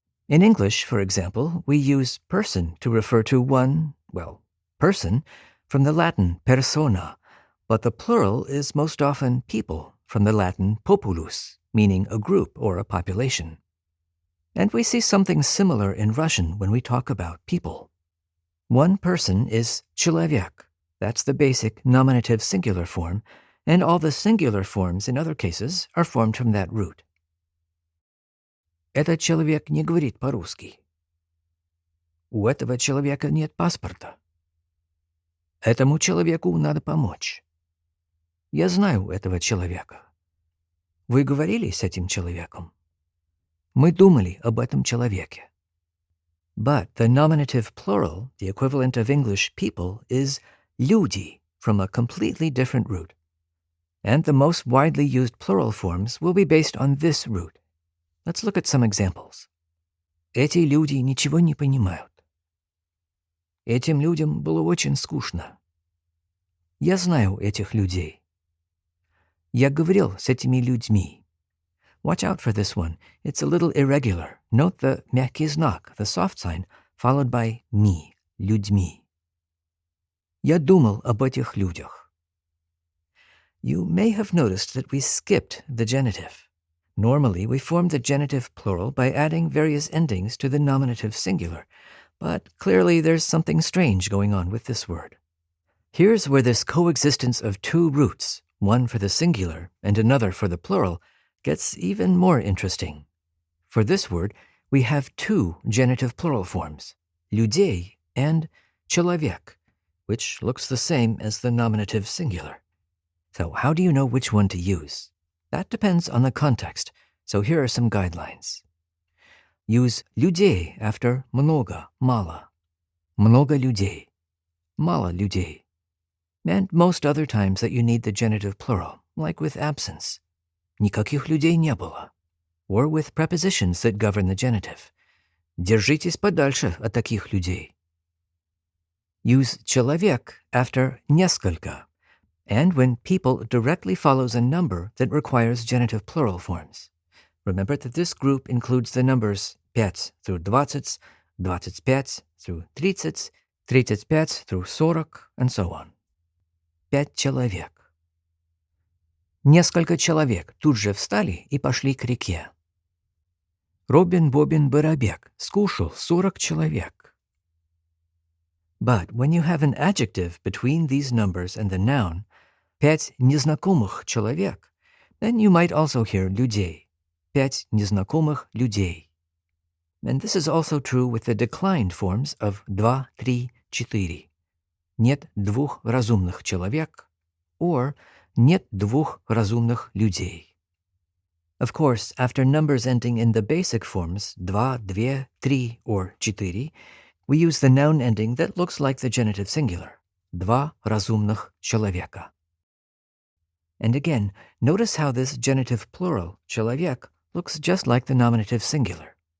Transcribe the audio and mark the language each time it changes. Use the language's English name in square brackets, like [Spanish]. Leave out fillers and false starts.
[English] In English, for example, we use person to refer to one, person, from the Latin persona, but the plural is most often people, from the Latin populus, meaning a group or a population. And we see something similar in Russian when we talk about people. One person is человек. That's the basic nominative singular form, and all the singular forms in other cases are formed from that root. [Russian] Этот человек не говорит по-русски. У этого человека нет паспорта. Этому человеку надо помочь. Я знаю этого человека. Вы говорили с этим человеком? Мы думали об этом человеке. [English] But the nominative plural, the equivalent of English people, is люди, from a completely different root. And the most widely used plural forms will be based on this root. Let's look at some examples. [Russian] Эти люди ничего не понимают. Этим людям было очень скучно. Я знаю этих людей. Я говорил с этими людьми. [English] Watch out for this one. It's a little irregular. Note the мягкий знак, the soft sign, followed by ми, людьми. [Russian] Я думал об этих людях. [English] You may have noticed that we skipped the genitive. Normally, we form the genitive plural by adding various endings to the nominative singular, but clearly there's something strange going on with this word. Here's where this coexistence of two roots, one for the singular and another for the plural, gets even more interesting. For this word, we have two genitive plural forms, людей and человек, which looks the same as the nominative singular. So how do you know which one to use? That depends on the context, so here are some guidelines. Use людей after много, мало. [Russian] Много людей. Мало людей. [English] And most other times that you need the genitive plural, like with absence. [Russian] Никаких людей не было. [English] Or with prepositions that govern the genitive. [Russian] Держитесь подальше от таких людей. [English] Use человек after несколько, and when people directly follows a number that requires genitive plural forms. Remember that this group includes the numbers 5 through 20, 25 through 30, 35 through 40, and so on. [Russian] 5 человек. Несколько человек тут же встали и пошли к реке. Робин Бобин Барабек скушал 40 человек. [English] But when you have an adjective between these numbers and the noun, [Russian] 5 незнакомых человек, [English] then you might also hear людей, [Russian] 5 незнакомых людей. [English] And this is also true with the declined forms of 2, 3, 4. [Russian] Нет двух разумных человек, or нет двух разумных людей. [English] Of course, after numbers ending in the basic forms 2, 2, 3, or 4, we use the noun ending that looks like the genitive singular, [Russian] два разумных человека. [English] And again, notice how this genitive plural, человек, looks just like the nominative singular.